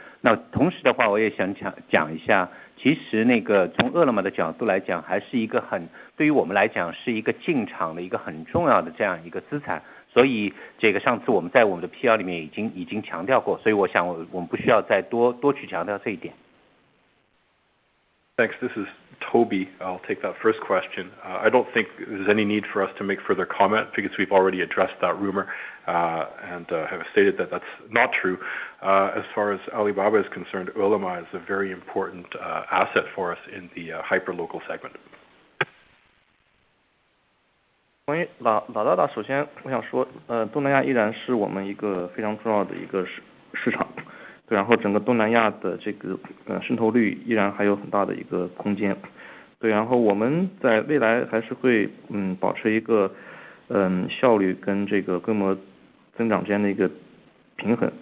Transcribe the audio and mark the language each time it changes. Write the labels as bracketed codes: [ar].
[zh] 那同时的话我也想讲一下，其实那个从饿了么的角度来讲，还是一个对于我们来讲是一个进场的一个很重要的这样一个资产，所以这个上次我们在我们的 PR 里面已经强调过，所以我想我们不需要再多去强调这一点。 [en] Thanks. This is Toby. I'll take that first question. I don't think there's any need for us to make further comment because we've already addressed that rumor and have stated that that's not true. As far as Alibaba is concerned, Ele.me is a very important asset for us in the hyperlocal segment. [zh] 关于Lazada，首先我想说，东南亚依然是我们一个非常重要的一个市场。对，然后整个东南亚的这个渗透率依然还有很大的一个空间。对，然后我们在未来还是会保持一个效率跟这个规模增长间的一个平衡。